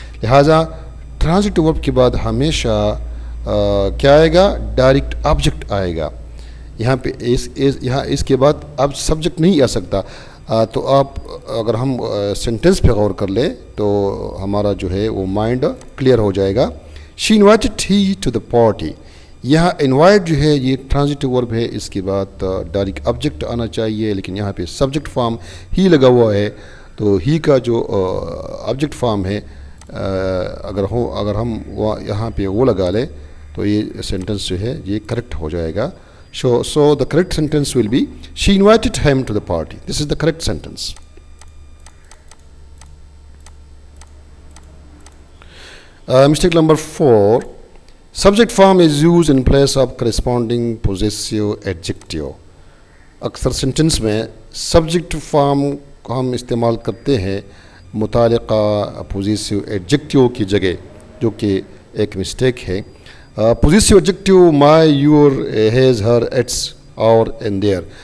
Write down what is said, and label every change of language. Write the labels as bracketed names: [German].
[Urdu] لہٰذا ٹرانزٹیو ورب کے بعد ہمیشہ کیا آئے گا, ڈائریکٹ آبجیکٹ آئے گا. یہاں پہ یہاں اس کے بعد اب سبجیکٹ نہیں آ سکتا. تو آپ اگر ہم سینٹنس پہ غور کر لیں تو ہمارا جو ہے وہ مائنڈ کلیئر ہو جائے گا. [English] She invited he to the party. [Urdu] یہاں انوائٹ جو ہے یہ ٹرانزٹیو ورب ہے, اس کے بعد ڈائریکٹ آبجیکٹ آنا چاہیے, لیکن یہاں پہ سبجیکٹ فارم ہی لگا ہوا ہے. تو ہی کا جو آبجیکٹ فارم ہے اگر ہم یہاں پہ وہ لگا لیں تو یہ سینٹنس جو ہے یہ کریکٹ ہو جائے گا. [English] So the correct sentence will be, she invited him to the party. This is the correct sentence. Mistake number 4, subject form is used in place of corresponding possessive adjective. [Urdu] اکثر sentence میں subject form کو ہم استعمال کرتے ہیں متعلقہ پوزیسیو adjective کی جگہ, جو کہ ایک مسٹیک ہے. پوزیسیو adjective my, your, has, Hare, it's, اور, اینڈ دیئر.